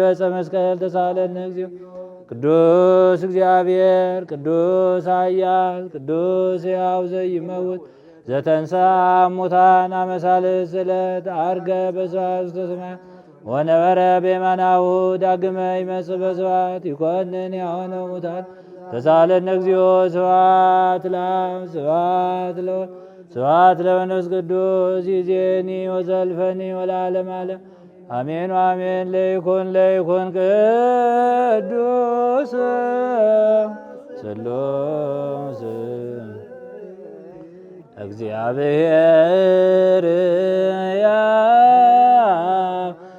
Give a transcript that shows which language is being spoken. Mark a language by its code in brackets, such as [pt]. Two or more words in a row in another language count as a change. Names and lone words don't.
[gez] ዕፀ መስቀል ተሳለነ እግዚኦ ቅዱስ እግዚአብሔር ቅዱስ ኃያል ቅዱስ ሕያው ዘኢይመውት ዘተንሥአ እሙታን አመ ሣልስት ዕለት ዐርገ በስብሐት ውስተ ሰማያት ወነበረ በየማናሁ ዳግመ ይመጽእ በስብሐት ይኰንን ሕያዋነ ወሙታን ተሳለነ እግዚኦ ስብሐት ለአብ ስብሐት ለወልድ ስብሐት ለመንፈስ ቅዱስ ይእዜኒ ወዘልፈኒ ወለዓለመ ዓለም አሜን አሜን ለይኩን ቅዱስ ስሉስ እግዚአብሔር ያብ